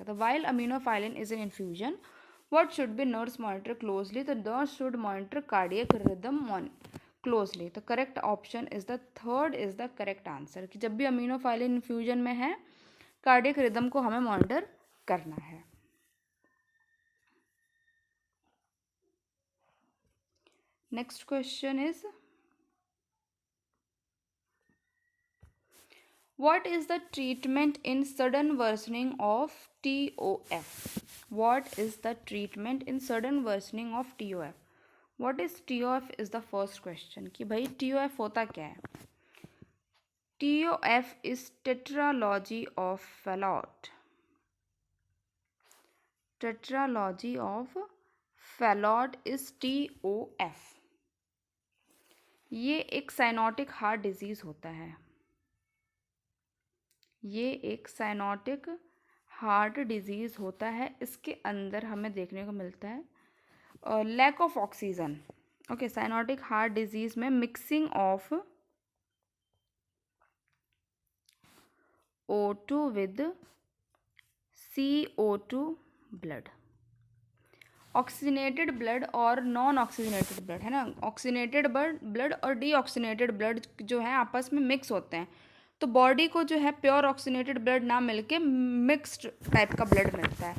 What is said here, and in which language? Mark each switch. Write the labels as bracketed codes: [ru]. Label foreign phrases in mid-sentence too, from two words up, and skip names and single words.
[en] तो while aminophylline is in infusion what should be nurse monitor closely, तो nurse should monitor cardiac rhythm closely. [hi] तो [en] correct option is the third is the correct answer, [hi] कि जब भी [en] aminophylline infusion [hi] में है [en] cardiac rhythm [hi] को हमें मॉनिटर करना है। [en] next question is what is the treatment in sudden worsening of TOF? What is the treatment in sudden worsening of TOF? What is TOF is the first question, [hi] कि भाई TOF होता क्या है। [en] TOF is tetralogy of Fallot. Tetralogy of Fallot is TOF। [hi] ये एक [en] cyanotic heart disease [hi] होता है, ये एक [en] cyanotic heart disease [hi] होता है। इसके अंदर हमें देखने को मिलता है [en] lack of oxygen. [hi] ओके, [en] cyanotic heart disease [hi] में [en] mixing of O2 with CO2 blood, oxygenated blood [hi] और [en] non oxygenated blood [hi] है ना, [en] oxygenated blood [hi] और [en] deoxygenated blood [hi] जो है आपस में मिक्स होते हैं, तो बॉडी को जो है [en] pure oxygenated blood [hi] ना मिलके [en] mixed type [hi] का ब्लड मिलता है।